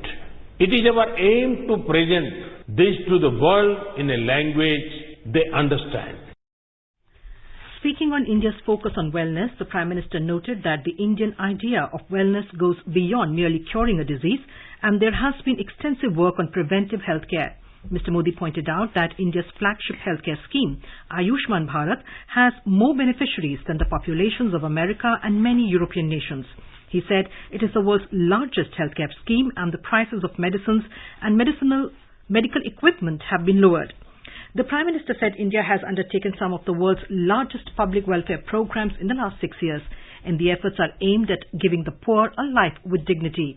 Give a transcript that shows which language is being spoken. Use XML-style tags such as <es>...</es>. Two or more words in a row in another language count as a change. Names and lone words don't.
<en>It is our aim to present this to the world in a language they understand. Speaking on India's focus on wellness, the Prime Minister noted that the Indian idea of wellness goes beyond merely curing a disease, and there has been extensive work on preventive healthcare. Mr. Modi pointed out that India's flagship healthcare scheme, Ayushman Bharat, has more beneficiaries than the populations of America and many European nations. He said it is the world's largest healthcare scheme, and the prices of medicines and medical equipment have been lowered. The Prime Minister said India has undertaken some of the world's largest public welfare programs in the last 6 years, and the efforts are aimed at giving the poor a life with dignity.</en>